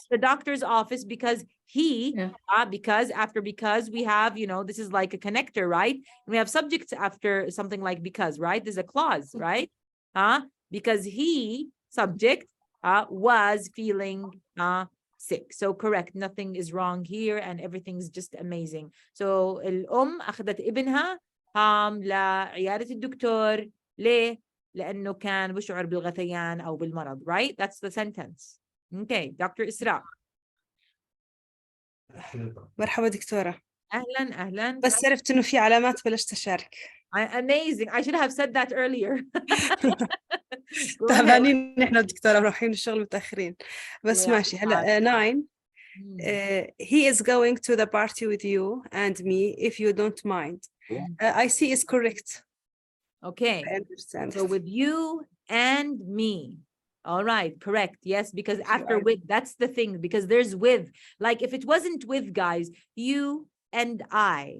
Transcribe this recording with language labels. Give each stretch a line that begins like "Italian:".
English: the doctor's office because he, because we have, this is like a connector, right? And we have subjects after something like because, right? There's a clause, right? Because he, subject, was feeling sick. So correct. Nothing is wrong here and everything's just amazing.
Arabic: So الأم أخذت ابنها لعيادة الدكتور. ليه؟ لأنه كان بشعر بالغثيان أو بالمرض, right?
English: That's the sentence. Okay, Dr. إسراء.
Arabic: مرحبا دكتورة. أهلا. بس عرفت إنه في علامات بلشت أشارك.
English: Amazing. I should have said that earlier.
Arabic: تعبانين نحن الدكتورة رايحين الشغل متأخرين. بس ماشي. هلا 9.
English: He is going to the party with you and me if you don't mind. I see is correct. Okay. I understand. So with you and me. All right, correct. Yes, because after with, that's the thing, because there's with. Like if it wasn't with, guys, you and I.